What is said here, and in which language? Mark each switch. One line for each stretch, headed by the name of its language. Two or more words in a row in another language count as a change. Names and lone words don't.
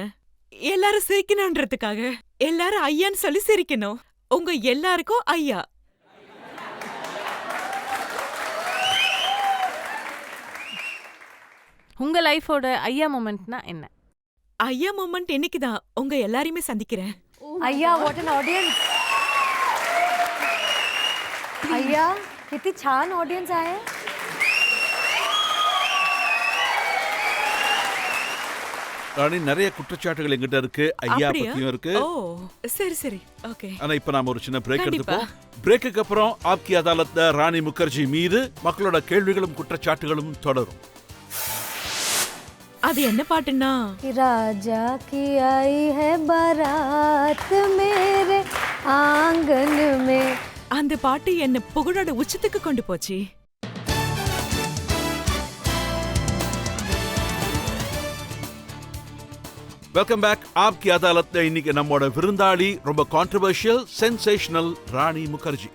Tamil: எல்லாரும் சிரிக்கணும்ன்றதுக்காக. எல்லாரும் ஐயான்னு சொல்லி சிரிக்கணும். உங்க எல்லாருக்கும் ஐயா. உங்க லைஃபோட ஐயா மொமெண்ட்னா என்ன? ஐயா மொமெண்ட் இன்னைக்குதான் உங்க எல்லாரையுமே சந்திக்கிறேன்.
English: अय्या what an audience.
Marathi: अय्या किती छान ऑडियन्स आहे.
Tamil: ராணி நிறைய குற்றச்சாட்டுகள் எங்கிட்ட இருக்கு, ஐயா அப்படியா? பத்தியும் இருக்கு. ஓ சரி சரி ஓகே. ஆனா இப்ப நாம ஒரு சின்ன பிரேக் கண்டிப்பா. எடுத்துப்போம். பிரேக்குக்கு அப்புறம் ஆப்கி அதாலத்ல ராணி முகர்ஜி மீது மக்களோட கேள்விகளும் குற்றச்சாட்டுகளும் தொடரும். அது என்ன பாட்டுன்னா
Hindi: राजा की आई है बारात मेरे आंगन में.
Tamil: அந்த பாட்டு என்ன புகழோட உச்சத்துக்கு கொண்டு போச்சு.
English: welcome back.
Tamil: ஆப்கி அதாலத்ல இன்னைக்கு நம்மோட விருந்தாளி ரொம்ப
English: controversial sensational
Tamil: ராணி முகர்ஜி.